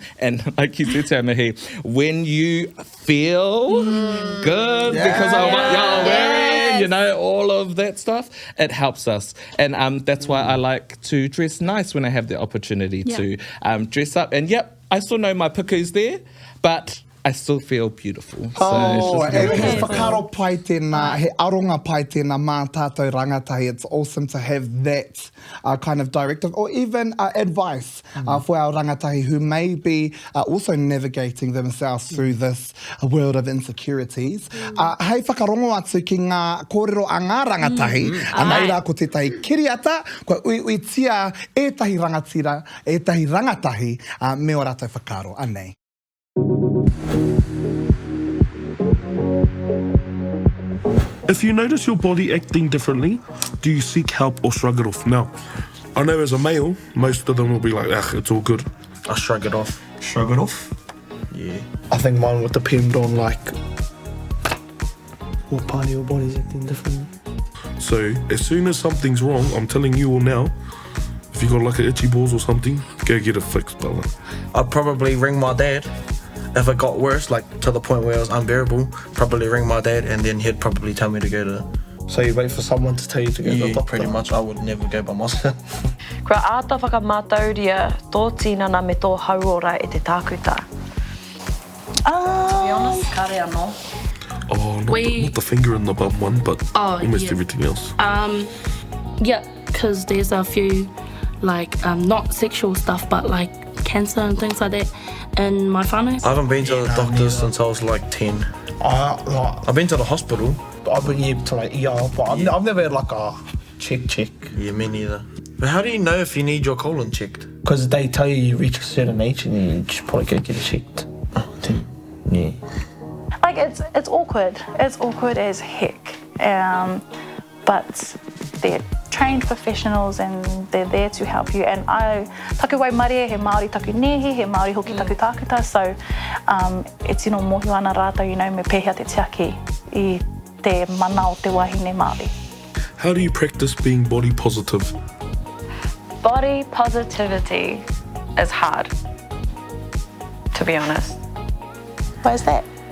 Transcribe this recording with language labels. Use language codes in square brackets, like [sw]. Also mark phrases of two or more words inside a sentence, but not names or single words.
[en] And like you said, Tamahi, when you feel good because of what you're wearing, you know, all of that stuff, it helps us. And that's why I like to dress nice when I have the opportunity to dress up. And I still know my puku's there, but I still feel beautiful. Oh, it's and just [mi] he whakaro pai tēnā, he aronga pai tēnā mā tātou rangatahi. [en] It's awesome to have that kind of directive or even advice for our rangatahi who may be also navigating themselves through this world of insecurities. [mi] Hei whakarongo atu ki ngā kōrero a ngā rangatahi, nei rā ko tētahi kiriata, ko ui tia ētahi rangatira, ētahi rangatahi, me o rātou whakaro, anei. [en] If you notice your body acting differently, do you seek help or shrug it off? Now, I know as a male, most of them will be like, it's all good. I shrug it off. Shrug it off? Yeah. I think mine would depend on like what part of your body's acting differently. So, as soon as something's wrong, I'm telling you all now, if you got like an itchy balls or something, go get it fixed, brother. I'd probably ring my dad. If it got worse, like to the point where it was unbearable, probably ring my dad and then he'd probably tell me to go to... So you wait for someone to tell you to go to the doctor? Pretty much. I would never go by myself. [mi] Kua āta whakamātauria tō tinana me tō hauora e te tākuta. [en] To be honest, [mi] kare anō. [en] Oh, not the finger in the bum one, but almost everything else. Yeah, because there's a few, like, not sexual stuff, but like cancer and things like that in my whānau. I haven't been to the doctor since I was like 10. I've been to the hospital. I've been to like ER, but I've never had like a check. Yeah, me neither. But how do you know if you need your colon checked? Because they tell you reach a certain age and then you should probably go get it checked. Yeah. Like, it's awkward. It's awkward as heck. But they're trained professionals and they're there to help you. [mi] And taku waimarie, he Māori taku nehi, he Māori hoki taku tākuta. [en] So it's, [mi] mohi ana rātou, me pēhea te tiaki I te mana o te wahine Māori. [en] How do you practice being body positive? Body positivity is hard, to be honest. Why is that?